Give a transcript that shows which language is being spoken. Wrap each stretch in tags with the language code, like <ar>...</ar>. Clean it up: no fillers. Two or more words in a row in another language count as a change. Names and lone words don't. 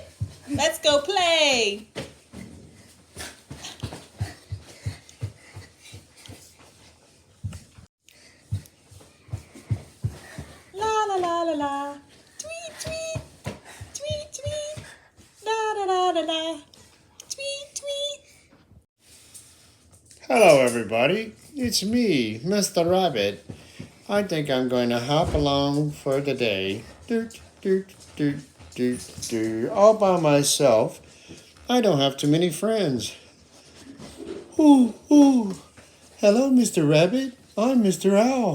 <en>Let's go play. La la la la la. Tweet tweet. Tweet tweet. La la la la la. Tweet tweet. Hello everybody, it's me, Mr. Rabbit. I think I'm going to hop along for the day. Doot, doot, doot, doot, doot. All by myself. I don't have too many friends. Ooh, ooh. Hello, Mr. Rabbit. I'm Mr. Owl.</en>